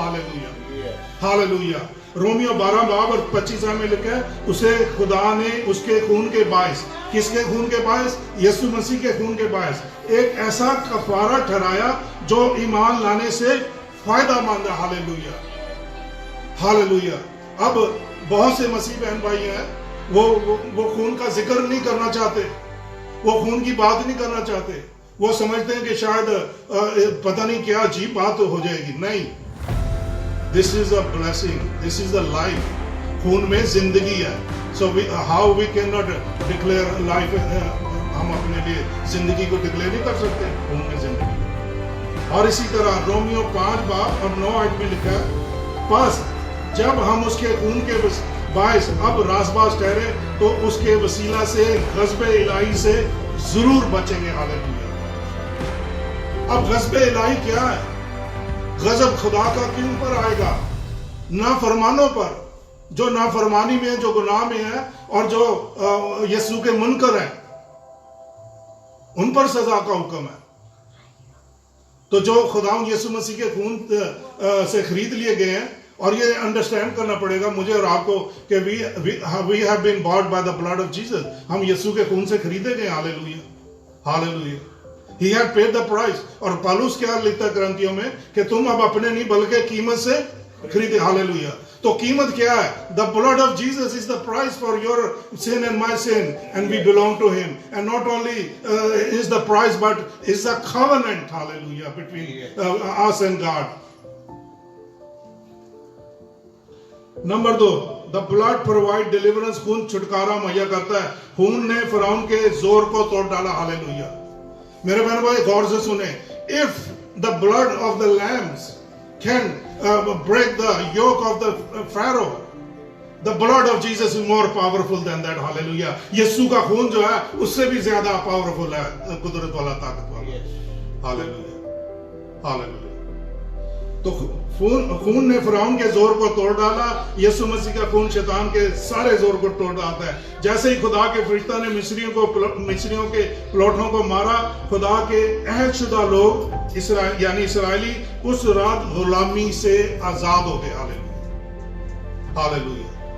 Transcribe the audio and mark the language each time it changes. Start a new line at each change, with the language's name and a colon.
Urdu: ہاللیلویہ، ہاللیلویہ. Romeo 12 باب اور 25 آیت میں لکھا ہے، اسے خدا نے اس کے خون کے باعث، کس کے خون کے باعث؟ یسوع مسیح کے خون کے باعث ایک ایسا کفارہ ٹھہرایا جو ایمان لانے سے فائدہ مند ہے. ہاللیلویہ، ہاللیلویہ. اب بہت سے مسیح بہن بھائی ہیں وہ خون کا ذکر نہیں کرنا چاہتے، وہ خون کی بات نہیں کرنا چاہتے. وہ سمجھتے ہیں کہ شاید پتہ نہیں کیا عجیب بات ہو جائے گی.
English: نہیں، this is a blessing, this is the life.
Urdu: خون میں زندگی ہے.
English: So how we cannot declare life.
Urdu: ہم اپنے لیے زندگی کو ڈکلیئر نہیں کر سکتے، خون میں زندگی. اور اسی طرح رومیو 5 باب اور 9 آیت میں لکھا ہے، پس جب ہم اس کے خون کے باعث اب راز باز ٹھہرے تو اس کے وسیلہ سے غضب الہی سے ضرور بچیں گے. ہاللیلویہ. اب غضب الہی کیا ہے؟ غضب خدا کا کن پر آئے گا؟ نافرمانوں پر، جو نافرمانی میں، جو گناہ میں ہے اور جو یسوع کے منکر ہیں، ان پر سزا کا حکم ہے. تو جو خدا یسوع مسیح کے خون سے خرید لیے گئے ہیں اور یہ انڈرسٹینڈ کرنا پڑے گا مجھے اور آپ کو کہ
English: we have been bought by the blood of Jesus.
Urdu: ہم یسوع کے خون سے خریدے گئے.
English: Hallelujah hallelujah. He had paid the price.
Urdu: اور پالوس کیا لکھتا ہے کرنتھیوں میں کہ تم اب اپنے نہیں بلکہ قیمت سے خریدے. ہاللیلویا. تو قیمت کیا ہے؟
English: The blood of Jesus is the price for your sin and my sin, and we belong to him. And not only is the price, but is the covenant, hallelujah, between us and God. Number 2, the blood provide deliverance.
Urdu: خون چھٹکارا مہیا کرتا ہے. خون نے فرعون کے زور کو توڑ ڈالا. ہاللیلویا. میرے بہن بھائی غور سے سنیں.
English: If the blood of the lambs can break the yoke of the Pharaoh, the blood of Jesus is more powerful than that. Hallelujah.
Urdu: یسوع کا خون جو ہے اس سے بھی زیادہ پاورفل ہے, قدرت والا, طاقت والا. ہاللیلویا ہاللیلویا. تو خون نے فرعون کے زور کو توڑ ڈالا. یسوع مسیح کا خون شیطان کے سارے زور کو توڑ ڈالتا ہے. جیسے ہی خدا کے فرشتہ نے مصریوں کے پلوٹوں کو مارا, خدا کے عہد شدہ لوگ یعنی اسرائیلی اس رات غلامی سے آزاد ہو گئے. ہاللیلویا ہاللیلویا.